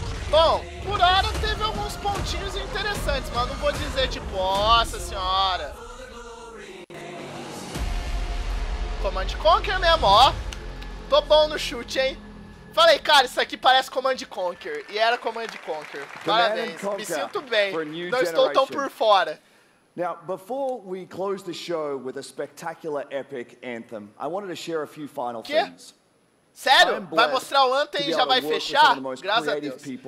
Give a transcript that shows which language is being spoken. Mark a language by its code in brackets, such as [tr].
[pt] Bom, por hora teve alguns pontinhos interessantes, mas não vou dizer tipo, nossa senhora. Command Conquer mesmo, ó. Tô bom no chute, hein? Falei, cara, isso aqui parece Command Conquer. E era Command Conquer. Parabéns, me sinto bem. Não estou tão por fora. [en] Now, before we close the show with a spectacular epic anthem, I wanted to share a few final things. [pt] Sério? Vai mostrar o Anthem e já vai fechar? Graças a Deus.